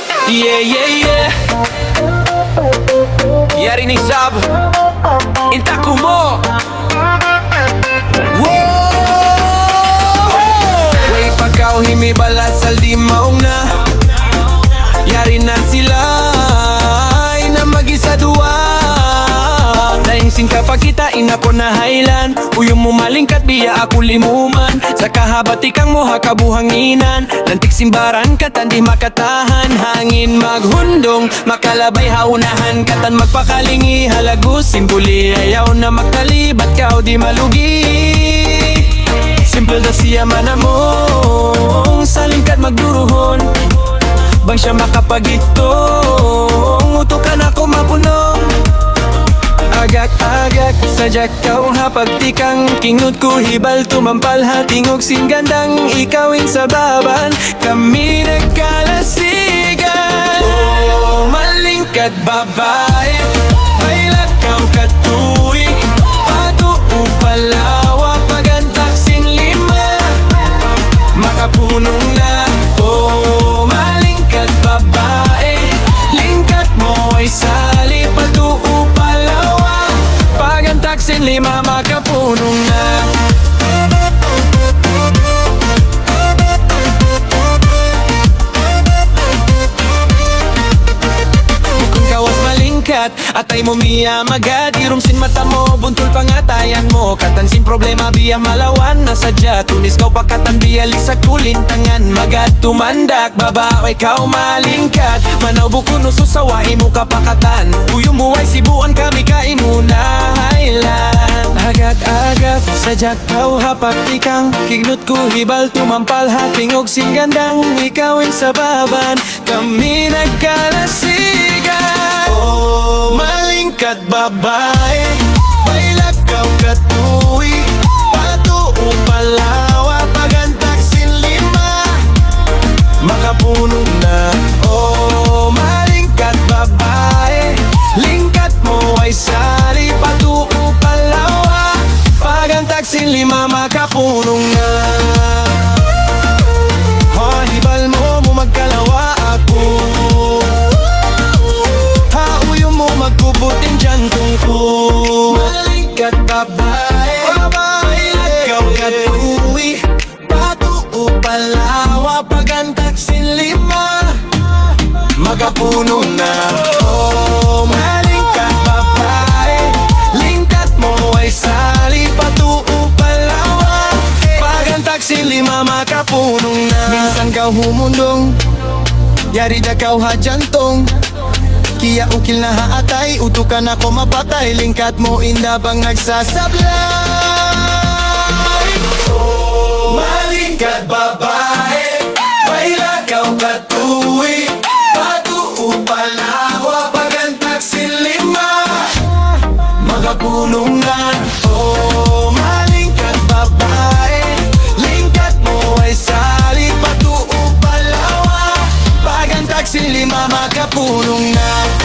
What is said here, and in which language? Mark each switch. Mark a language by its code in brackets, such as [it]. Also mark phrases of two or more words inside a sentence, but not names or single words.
[en] Yeah, yeah, yeah. [tsg] Yari ni Sab Intaku mo. Way pagkaw himibalat sa limaw na. Yari na sila ay na mag-isa duwa. Nahingsing kapag kita inako na haylan. Uyong mo malingkat biya ako limuman. Sa kahabatikang mo hakabuhanginan. Lantik simbaran katan di makatahan. Hangin maghundong makalabay haunahan. Katan magpakalingi halagus. Simbuli ayaw na magtalibat kao di malugi. Simple da siya manamong. Sa lingkad magduruhon. Bang siya makapagitong. Utukan ako mapunong. Agak-agak sajak kau hapagtikang. Kingut ko hibal tumampal hatingog singgandang. Ikawin sa baban kami nagkalasigan. Oh, malingkat babae, bailat kau katuwi. Pato upalawa pagantak sin lima. Makapunong na. Oh, malingkat babae, lingkat mo ay sali. Pato upalawa taksin lima makapunong na. Bukong kawas malingkat atay mo miya magad. Irumsin mata mo, buntul pangatayan mo. Katansin problema biya malawan. Nasadya tunis kau pakatan biya lisa kulintangan. Magad tumandak babae kau malingkat. Manaw buko nuso sawai mo kapakatan. Uyo mo ay sibuan kami kaimuna. Agad-agad sajak kau hapagtikang. Kignut ko hibal tumampal hatingog singgandang. Ikawin sa baban kami nagkalasigan. Oh, malingkat babae, bailat kau katuwi. Pato upalawa pagantak sin lima. Makapunong na. Oh, malingkat babae, lingkat mo ay sari. Pato upalawa pagantak sin lima. Makapunong na. Hibal mo magkalawa ako. Hauyo mo magkubutin jantong ko. Malingkat babae, bailat kau katuwi. Pato upalawa pagantak sin lima. Makapunong na. Oh, malingkat babae, lingkat mo ay sali. Pato upalawa pagantak sin lima. Makapunong na. Minsan kau humundong, yari da kau hajantong. Kiya ukil na haatay, utukan ako mapatay. Lingkat mo inda bang nagsasablay. Oh, malingkat babae, bailat kau katuwi. Pato upalawa pagantak sin lima. Makapunong na. Oh, malingkat babae, lingkat mo ay sali. Pato upalawa pagantak sin lima. Makapunong na.